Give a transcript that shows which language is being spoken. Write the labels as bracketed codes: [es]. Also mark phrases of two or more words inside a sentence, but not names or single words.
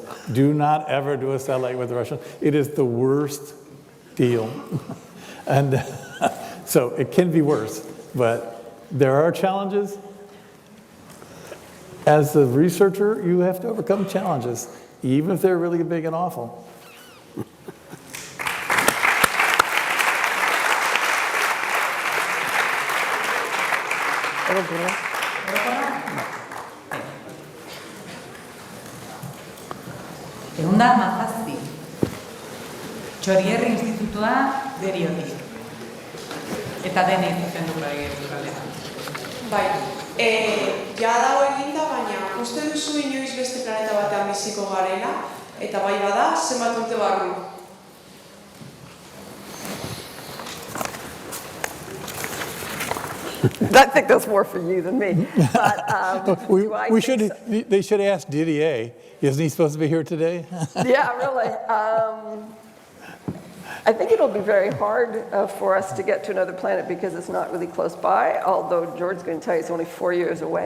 [en] Do not ever do a satellite with the Russians. It is the worst deal. And so it can be worse, but there are challenges. As a researcher, you have to overcome challenges, even if they're really big and awful. [eu] Ehun da hamazazpi. Txorierri institutua deriotik. Eta denei zuzenduko galdera. Bai, ja dago eginda, baina uste duzu inoiz beste planeta batean biziko garela, eta bai bada, zenbat urte barru? [en] I think that's more for you than me. But, They should ask Didier. Isn't he supposed to be here today? Yeah, really. I think it'll be very hard for us to get to another planet because it's not really close by, although George's going to tell you it's only 4 years away.